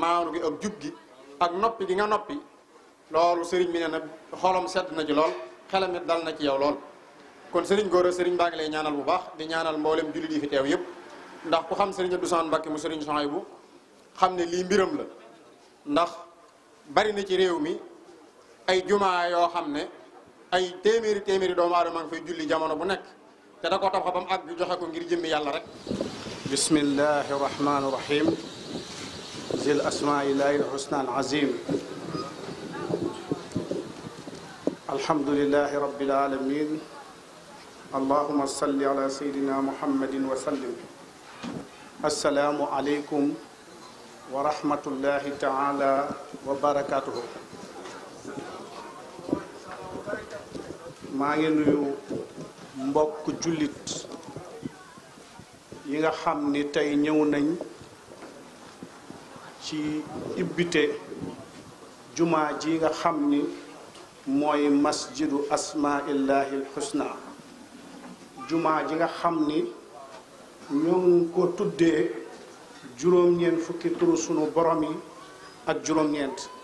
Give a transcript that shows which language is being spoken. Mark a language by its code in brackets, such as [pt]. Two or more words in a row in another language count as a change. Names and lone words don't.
[wo] maanu gi ak jub gi ak noppi gi nga noppi loolu Serigne bi ne na xolam sedd na ci lool xelam it dal na ci yow lool kon Serigne Gora Serigne baa ngi lay ñaanal bu baax di ñaanal mboolem jullit yi fi teew yëpp ndax ku xam Serigne Abdou Samane Mbacké mu Serigne Souhaïbou xam ne lii mbiram la ndax bari na ci réew mi ay jumaa yoo xam ne ay téeméeri doomu aadama ngi fay julli jamono bu nekk te da ko tabax ba mu àgg joxe ko ngir jëmmi yàlla rek [ar] بسم الله الرحمن الرحيم ذي الأسماء الله الحسنى العظيم الحمد لله رب العالمين اللهم صل على سيدنا محمد وسلم السلام عليكم ورحمة الله تعالى وبركاته [wo] maa ngi nuyu mbokk jullit yi nga xam ni tey ñëw nañ ci ibbite jumaa ji nga xam ni mooy [ar] مسجد أسماء الله الحسنى [wo] jumaa ji nga xam ni ñoo ngi ko tuddee juróom-ñeent fukki turu sunu borom yi ak juróom-ñeent